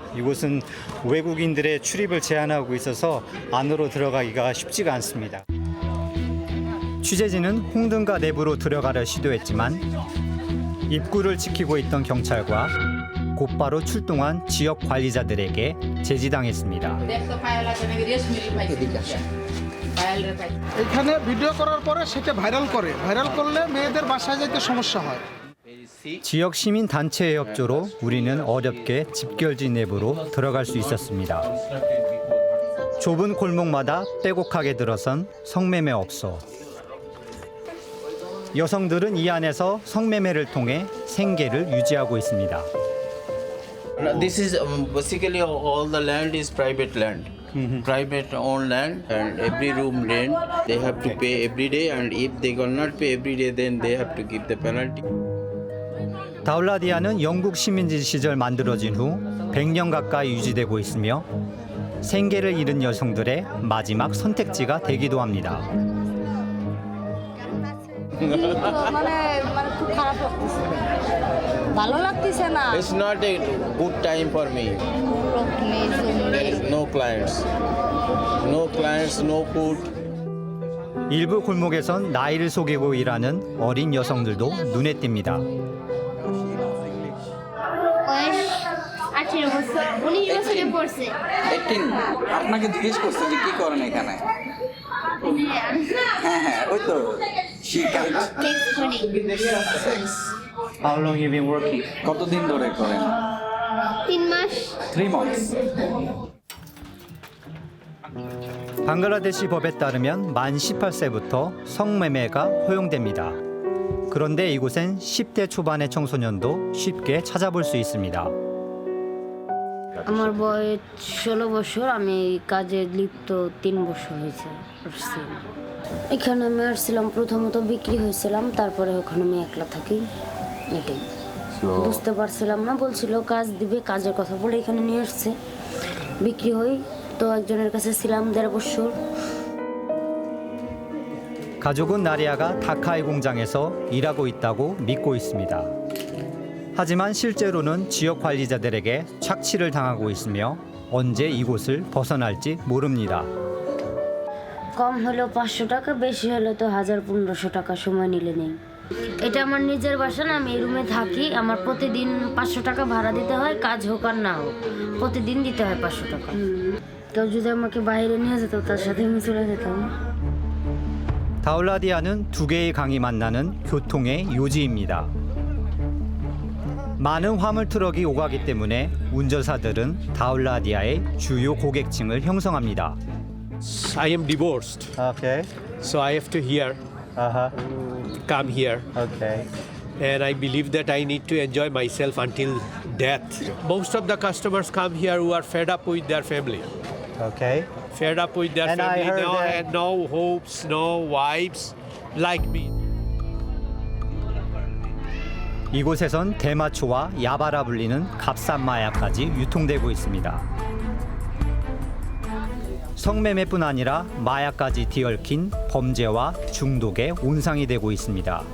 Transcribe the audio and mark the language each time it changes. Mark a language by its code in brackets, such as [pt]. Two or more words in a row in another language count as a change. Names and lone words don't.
[ko] 이곳은 외국인들의 출입을 제한하고 있어서 안으로 들어가기가 쉽지가 않습니다. 취재진은 홍등가 내부로 들어가려 시도했지만 입구를 지키고 있던 경찰과 곧바로 출동한 지역 관리자들에게 제지당했습니다. [bn] এখানে ভিডিও করার পরে সেটা ভাইরাল করলে মেয়েদের বাসায় যেতে সমস্যা হয়। [ko] 지역 시민 단체의 협조로 우리는 어렵게 집결지 내부로 들어갈 수 있었습니다. 좁은 골목마다 빼곡하게 들어선 성매매 업소. 여성들은 이 안에서 성매매를 통해 생계를 유지하고 있습니다. [en] This is basically all the land is private land. Private owned land, and every room rent they have to pay every day, and if they cannot pay every day then they have to give the penalty. [ko] 다울라디아는 영국 식민지 시절 만들어진 후 100년 가까이 유지되고 있으며 생계를 잃은 여성들의 마지막 선택지가 되기도 합니다. [en] It's not a good time for me. There is no clients, no food. [ko] 일부 골목에선 나이를 속이고 일하는 어린 여성들도 눈에 띕니다. [bn] 18 বছর 19 বছরে পড়ছে 18 আপনাকে জিজ্ঞেস করছে যে কি করেন এখানে হ্যাঁ ওই তো শিকাইট [en] How long you been working? [bn] কতদিন ধরে করেন 3 মাস [en] 3 months [ko] 방글라데시 법에 따르면 만 18세부터 성매매가 허용됩니다. 그런데 이곳엔 10대 초반의 청소년도 쉽게 찾아볼 수 있습니다. [bn] আমার বয়স 16 বছর আমি কাজে লিপ্ত 3 বছর হয়েছে এখানে আমি আসছিলাম প্রথমত বিক্রি হয়েছিলাম তারপরে ওখানে আমি একলা থাকি এটাই বুঝতে পারছিলাম না বলছিল কাজ দিবে কাজের কথা বলে এখানে নিয়ে আসছে বিক্রি হই 또 একজনের কাছে ছিলাম 1.5 বছর [ko] 가족은 나리아가 다카이 공장에서 일하고 있다고 믿고 있습니다. 하지만 실제로는 지역 관리자들에게 착취를 당하고 있으며 언제 이곳을 벗어날지 모릅니다. [bn] কম হলো 500 টাকা বেশি হলো তো 1500 টাকা সময় নিলে নেই এটা আমার নিজের বাসা না আমি এই রুমে থাকি আমার প্রতিদিন 500 টাকা ভাড়া দিতে হয় কাজ হোক আর না হোক প্রতিদিন দিতে হয় 500 টাকা কেউ যদি আমাকে বাইরে নিয়ে যেত তার সাথে আমি চলে যেতাম [ko] 다울라디아는 두 개의 강이 만나는 교통의 요지입니다. 많은 화물 트럭이 오가기 때문에 운전사들은 다울라디아의 주요 고객층을 형성합니다. [en] I am divorced, Okay. so I have to come here, Okay. and I believe that I need to enjoy myself until death. Most of the customers come here who are fed up with their family, Okay. fed up with their And I family, heard that- had no hopes, no wives, like me. [ko] 이곳에선 대마초와 야바라 불리는 값싼 마약까지 유통되고 있습니다. 성매매뿐 아니라 마약까지 뒤얽힌 범죄와 중독의 온상이 되고 있습니다.